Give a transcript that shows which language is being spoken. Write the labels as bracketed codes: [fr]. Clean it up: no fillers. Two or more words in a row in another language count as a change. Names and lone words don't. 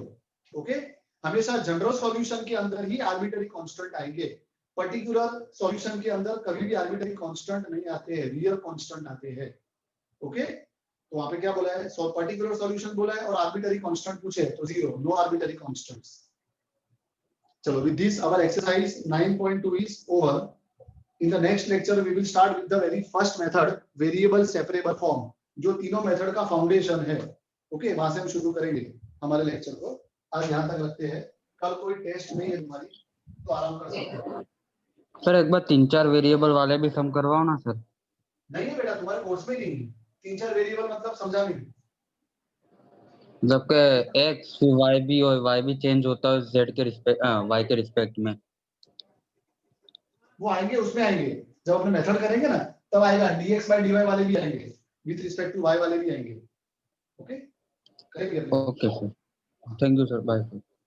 [hi] ओके, हमेशा [en] general solution [hi] के अंदर ही [en] arbitrary constant [hi] आएंगे, [en] particular solution [hi] के अंदर कभी भी [en] arbitrary constant [hi] नहीं आते हैं, [en] real constant [hi] आते हैं। ओके, तो वहां पे क्या बोला है, [en] particular solution [hi] बोला है और [en] arbitrary constant [hi] पूछे तो 0, [en] no arbitrary constants. [hi] चलो, [en] with this our exercise 9.2 is over. In the next lecture we will start with the very first method, variable separable form, [hi] जो तीनों मेथड का फाउंडेशन है। ओके, वहां से हम शुरू करेंगे हमारे लेक्चर को। आज यहाँ तक रखते हैं, कल कोई टेस्ट नहीं है तुम्हारी तो आराम कर सकते हो। सर एक बार 3-4 वेरिएबल वाले भी सम करवाओ ना सर। नहीं है बेटा, तुम्हारे कोर्स में नहीं है 3-4 वेरिएबल, मतलब समझा नहीं। जबकि x y भी और y भी चेंज होता है z के रिस्पेक्ट y के रिस्पेक्ट में। वो आएंगे, उसमें आएंगे जब अपने मेथड करेंगे ना, तब आएगा [en] dx by dy [hi] वाले भी आएंगे, [en] with respect to y [hi] वाले भी आएंगे। ओके, करेंगे। [en] OK sir, thank you sir, bye.